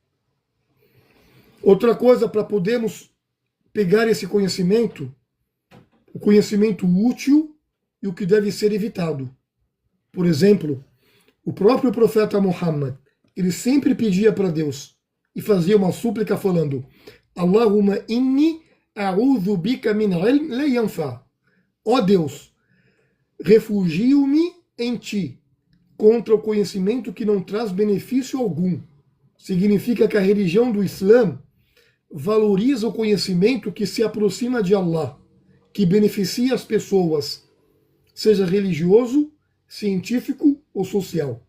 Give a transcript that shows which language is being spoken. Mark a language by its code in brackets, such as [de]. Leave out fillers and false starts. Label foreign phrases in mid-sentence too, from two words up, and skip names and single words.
[pt] Outra coisa, para podermos pegar esse conhecimento, o conhecimento útil e o que deve ser evitado. Por exemplo, o próprio profeta Muhammad, ele sempre pedia para Deus e fazia uma súplica falando: [ar] اللهم إني أعوذ بك من علم لا ينفع. [pt] Ó Deus, refugio-me em ti contra o conhecimento que não traz benefício algum. Significa que a religião do Islã valoriza o conhecimento que se aproxima de Allah, que beneficia as pessoas, seja religioso, científico ou social.